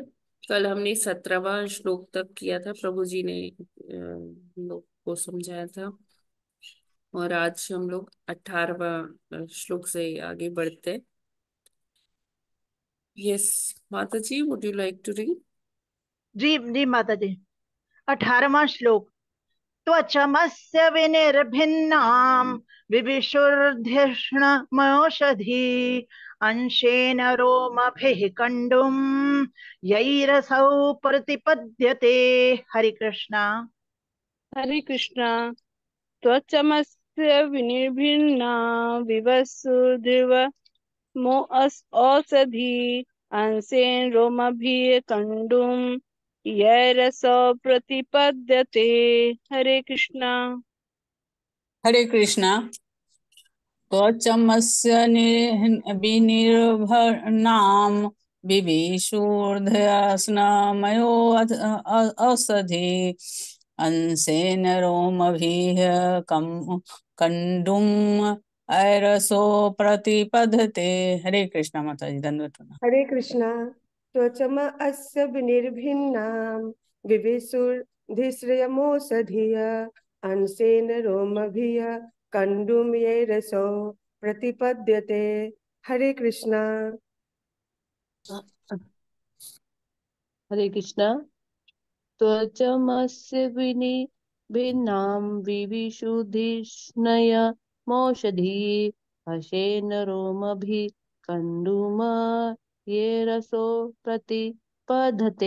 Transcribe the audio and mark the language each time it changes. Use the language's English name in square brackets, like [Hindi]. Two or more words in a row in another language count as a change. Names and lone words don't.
[Hindi] कल हमने 17वां श्लोक तक किया था, प्रभु जी ने हम लोग को समझाया था। और आज हम लोग 18वां श्लोक से आगे बढ़ते हैं। [English] यस [Hindi] माता जी, [English] would you like to read? [Hindi] जी जी माता जी। 18वां श्लोक। [Sanskrit] त्वचमस्य विनिर्भिन्नाम् विविशुर्धिष्णमोषधी अंशेन रोमभिः कण्डुम् यैरसौ प्रतिपद्यते। [Hindi] हरे कृष्णा। हरे कृष्णा। [Sanskrit] त्वचमस्य विनिर्भिन्ना विवसुर्ध्रुव औषधि अंशेन रोमभिः कंडुम यैरसो प्रतिपद्यते। [Hindi] हरे कृष्णा। हरे कृष्णा। [Sanskrit] त्वचमस्य विनिर्भरणाम विभीषूर्ध्यासनमयो औषधि अंशेन रोमभिः कंडुम ऐरसो प्रतिपद्धते। [Hindi] हरे कृष्णा माता जी, दंडवत प्रणाम। हरे कृष्णा। [Sanskrit] त्वचम अस्य विनिर्भिन्नाम विविशुर्धिस्रयमोषधिय अंशेन रोमभिय कंडुम ये रसो प्रतिपद्यते। [Hindi] हरे कृष्णा। हरे कृष्णा। [Sanskrit] त्वचमस्य भिन्नां विविशुधिष्णय मौषधी हसेन रोमभि कंडुम ये रसो प्रतिपधते।